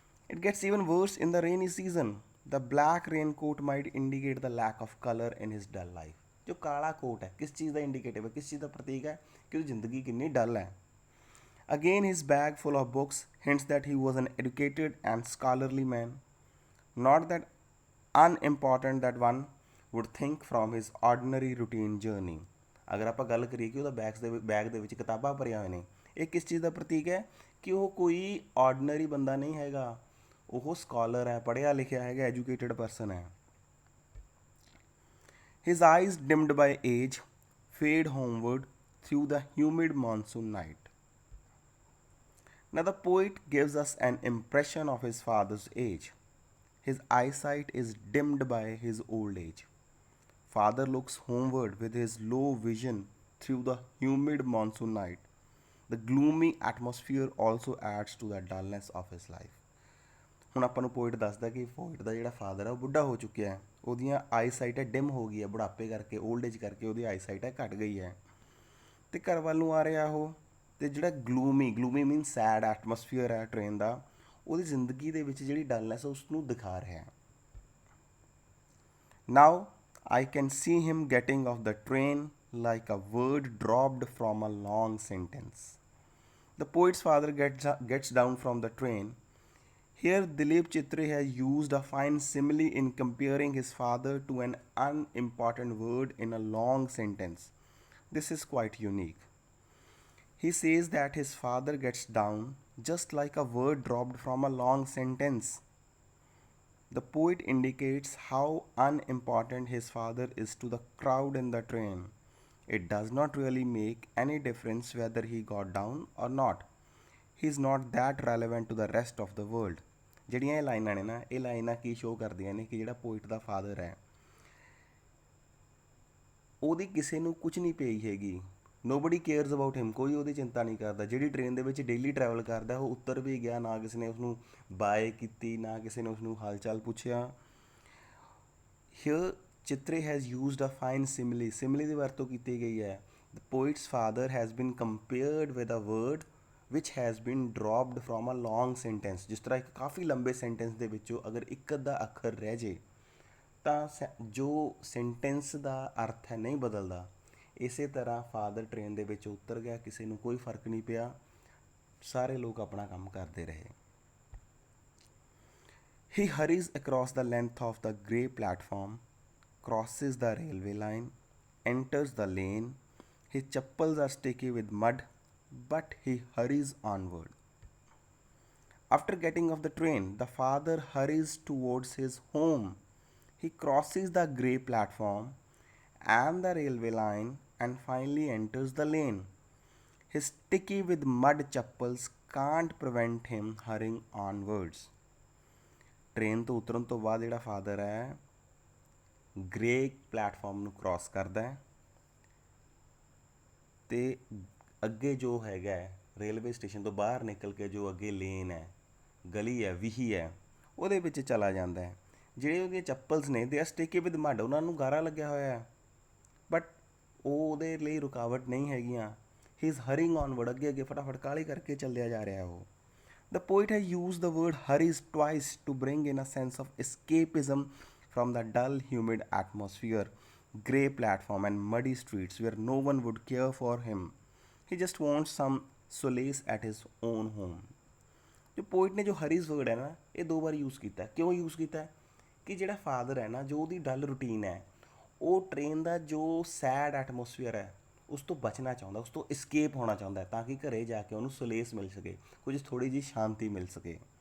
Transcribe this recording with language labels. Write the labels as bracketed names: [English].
[English] It gets even worse in the rainy season. The black raincoat might indicate the lack of color in his dull life. [Hindi] जो काला coat है किस चीज़ का indicative है, किस चीज़ का प्रतीक है कि उसकी ज़िंदगी कितनी डल है। [English] Again his bag full of books hints that he was an educated and scholarly man, not that unimportant that one would think from his ordinary routine journey. [Hindi] अगर आप गल करिए कि [Punjabi] ਉਹਦਾ बैग ਦੇ ਵਿੱਚ ਕਿਤਾਬਾਂ ਭਰੀਆਂ ਹੋਏ ਨੇ, ਇਹ ਕਿਸ ਚੀਜ਼ ਦਾ ਪ੍ਰਤੀਕ ਹੈ ਕਿ ਉਹ ਕੋਈ ਆਰਡੀਨਰੀ ਬੰਦਾ ਨਹੀਂ ਹੈਗਾ, ਉਹ ਸਕਾਲਰ ਹੈ, ਪੜ੍ਹਿਆ ਲਿਖਿਆ ਹੈਗਾ, ਐਜੂਕੇਟਡ ਪਰਸਨ ਹੈ। [English] His eyes dimmed by age fade homeward through the humid monsoon night. Now the poet gives us an impression of his father's age. His eyesight is dimmed by his old age. Father looks homeward with his low vision through the humid monsoon night. The gloomy atmosphere also adds to the dullness of his life. [Punjabi] ਹੁਣ ਆਪਾਂ ਨੂੰ poet ਦੱਸਦਾ ਕਿ poet ਦਾ ਜਿਹੜਾ father ਹੈ ਉਹ ਬੁੱਢਾ ਹੋ ਚੁੱਕਿਆ ਹੈ, ਉਹਦੀਆਂ ਆਈਸਾਈਟ ਹੈ ਡਿਮ ਹੋ ਗਈ ਹੈ, ਬੁਢਾਪੇ ਕਰਕੇ, ਓਲਡ ਏਜ ਕਰਕੇ ਉਹਦੀ ਆਈਸਾਈਟ ਹੈ ਘਟ ਗਈ ਹੈ, ਅਤੇ ਘਰ ਵੱਲ ਨੂੰ ਆ ਰਿਹਾ ਉਹ। ਅਤੇ ਜਿਹੜਾ ਗਲੂਮੀ ਮੀਨ ਸੈਡ ਐਟਮੋਸਫੀਅਰ ਹੈ ਟ੍ਰੇਨ ਦਾ, ਉਹਦੀ ਜ਼ਿੰਦਗੀ ਦੇ ਵਿੱਚ ਜਿਹੜੀ ਡਲਨੈਸ ਉਸ ਨੂੰ ਦਿਖਾ ਰਿਹਾ। [English] Now I can see him getting off the train like a word dropped from a long sentence. The poet's father gets down from the train. Here Dilip Chitri has used a fine simile in comparing his father to an unimportant word in a long sentence. This is quite unique. He says that his father gets down just like a word dropped from a long sentence. The poet indicates how unimportant his father is to the crowd in the train. It does not really make any difference whether he got down or not. He is not that relevant to the rest of the world. [Punjabi] ਜਿਹੜੀਆਂ ਇਹ ਲਾਈਨਾਂ ਨੇ ਨਾ, ਇਹ ਲਾਈਨਾਂ ਕੀ show ਕਰਦੀਆਂ ਨੇ ਕਿ ਜਿਹੜਾ ਪੋਇਟ ਦਾ ਫਾਦਰ ਹੈ ਉਹਦੀ ਕਿਸੇ ਨੂੰ ਕੁਝ ਨਹੀਂ ਪਈ ਹੈਗੀ, [English] nobody cares about him, [Punjabi] ਕੋਈ ਉਹਦੀ ਚਿੰਤਾ ਨਹੀਂ ਕਰਦਾ। ਜਿਹੜੀ ਟ੍ਰੇਨ ਦੇ ਵਿੱਚ ਡੇਲੀ ਟਰੈਵਲ ਕਰਦਾ ਉਹ ਉੱਤਰ ਵੀ ਗਿਆ, ਨਾ ਕਿਸੇ ਨੇ ਉਸਨੂੰ ਬਾਏ ਕੀਤੀ, ਨਾ ਕਿਸੇ ਨੇ ਉਸਨੂੰ ਹਾਲ ਚਾਲ ਪੁੱਛਿਆ। [English] Here Chitre has used a fine simile, simile [Punjabi] ਦੀ ਵਰਤੋਂ ਕੀਤੀ ਗਈ ਹੈ। [English] The poet's father has been compared with a word which has been dropped from a long sentence, [Punjabi] ਜਿਸ ਤਰ੍ਹਾਂ ਇੱਕ ਕਾਫੀ ਲੰਬੇ ਸੈਂਟੈਂਸ ਦੇ ਵਿੱਚੋਂ ਅਗਰ ਇੱਕ ਅੱਧਾ ਅੱਖਰ ਰਹਿ ਜੇ ਤਾਂ ਜੋ ਸੈਂਟੈਂਸ ਦਾ ਅਰਥ ਹੈ ਨਹੀਂ ਬਦਲਦਾ। ਇਸੇ ਤਰ੍ਹਾਂ ਫਾਦਰ ਟ੍ਰੇਨ ਦੇ ਵਿੱਚ ਉਤਰ ਗਿਆ, ਕਿਸੇ ਨੂੰ ਕੋਈ ਫਰਕ ਨਹੀਂ ਪਿਆ, ਸਾਰੇ ਲੋਕ ਆਪਣਾ ਕੰਮ ਕਰਦੇ ਰਹੇ। [English] He hurries across the length of the grey platform, crosses the railway line, enters the lane. His chappals are sticky with mud, but he hurries onward. After getting off the train, the father hurries towards his home. He crosses the grey platform and the railway line and finally enters the lane. His sticky with mud chappals can't prevent him hurrying onwards. [Punjabi] Train ਤੋਂ ਉਤਰਨ ਤੋਂ ਬਾਅਦ ਜਿਹੜਾ father ਹੈ grey platform ਨੂੰ cross ਕਰਦਾ ਹੈ ਅਤੇ ਅੱਗੇ ਜੋ ਹੈਗਾ ਰੇਲਵੇ ਸਟੇਸ਼ਨ ਤੋਂ ਬਾਹਰ ਨਿਕਲ ਕੇ ਜੋ ਅੱਗੇ ਲੇਨ ਹੈ, ਗਲੀ ਹੈ, ਵੀਹੀ ਹੈ, ਉਹਦੇ ਵਿੱਚ ਚਲਾ ਜਾਂਦਾ ਹੈ। ਜਿਹੜੇ ਉਹਦੀਆਂ ਚੱਪਲਸ ਨੇ [English] they are sticky with mud, [Punjabi] ਉਹਨਾਂ ਨੂੰ ਗਾਰਾ ਲੱਗਿਆ ਹੋਇਆ ਹੈ, ਬਟ ਉਹ ਉਹਦੇ ਲਈ ਰੁਕਾਵਟ ਨਹੀਂ ਹੈਗੀਆਂ। [English] he is hurrying onward, [Punjabi] ਅੱਗੇ ਅੱਗੇ ਫਟਾਫਟ ਕਾਹਲੀ ਕਰਕੇ ਚੱਲਿਆ ਜਾ ਰਿਹਾ ਉਹ। [English] The poet has used the word hurries twice to bring in a sense of escapism from the dull, humid atmosphere, grey platform and muddy streets where no one would care for him. He just wants some solace at his own home. [Punjabi] ਜੋ poet ਨੇ ਜੋ ਹਰੀਜ਼ word ਹੈ ਨਾ, ਇਹ 2 ਵਾਰ use ਕੀਤਾ। ਕਿਉਂ use ਕੀਤਾ? ਕਿ ਜਿਹੜਾ ਫਾਦਰ ਹੈ ਨਾ, ਜੋ ਉਹਦੀ ਡਲ ਰੂਟੀਨ ਹੈ, ਉਹ ਟ੍ਰੇਨ ਦਾ ਜੋ ਸੈਡ ਐਟਮੋਸਫੀਅਰ ਹੈ ਉਸ ਤੋਂ ਬਚਣਾ ਚਾਹੁੰਦਾ, ਉਸ ਤੋਂ escape ਹੋਣਾ ਚਾਹੁੰਦਾ, ਤਾਂ ਕਿ ਘਰੇ ਜਾ ਕੇ ਉਹਨੂੰ ਸੋਲੇਸ ਮਿਲ ਸਕੇ, ਕੁਝ ਥੋੜ੍ਹੀ ਜਿਹੀ ਸ਼ਾਂਤੀ ਮਿਲ ਸਕੇ।